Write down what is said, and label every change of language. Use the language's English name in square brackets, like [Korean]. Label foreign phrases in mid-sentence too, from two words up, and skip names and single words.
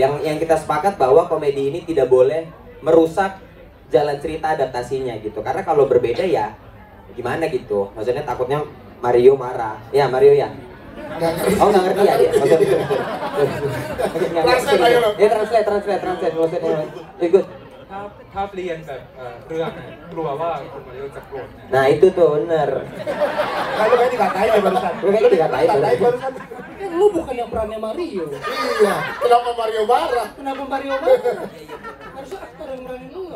[Indonesian] Yang kita sepakat bahwa komedi ini tidak boleh merusak jalan cerita adaptasinya gitu. Karena kalau berbeda ya gimana gitu. Maksudnya takutnya Mario marah. Ya Mario ya. Oh nggak ngerti ya dia. Translate. Ikut. [Thai] ถ้าเรียนแบบเรื่องกลัวว่าคุณมาริโอจะโกรธ [Indonesian] Nah itu tuh bener. Kalau kayak dikatain ya barusan. Kayaknya dikatain barusan. Lu bukan yang perannya Mario. Iya. Kenapa Mario marah? Kenapa Mario marah? Harusnya aktor yang perannya